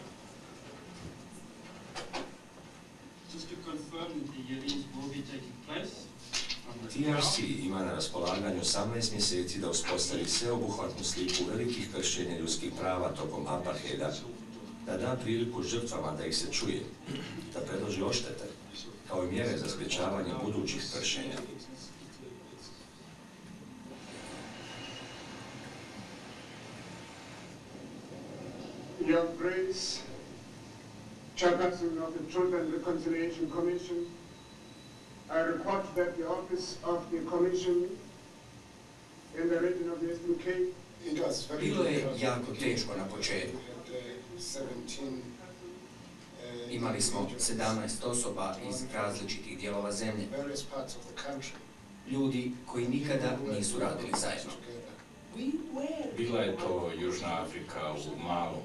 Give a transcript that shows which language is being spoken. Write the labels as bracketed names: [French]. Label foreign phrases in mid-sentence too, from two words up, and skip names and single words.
[Bosnian] TRC ima na raspolaganju 18 mjeseci da uspostavi sveobuhvatnu sliku velikih kršenja ljudskih prava tokom apartheida, da da priliku žrtvama da ih se čuje, da predloži odštete, kao i mjere za sprječavanje budućih kršenja. [English] Your Grace, Chairperson of the Truth and Reconciliation Commission, I report that the office of the Commission in the region of the Eastern Cape. [Bosnian] Bilo je jako teško na početku. Imali smo 17 osoba iz različitih dijelova zemlje. Ljudi koji nikada nisu radili zajedno. Bila je to Južna Afrika u malom.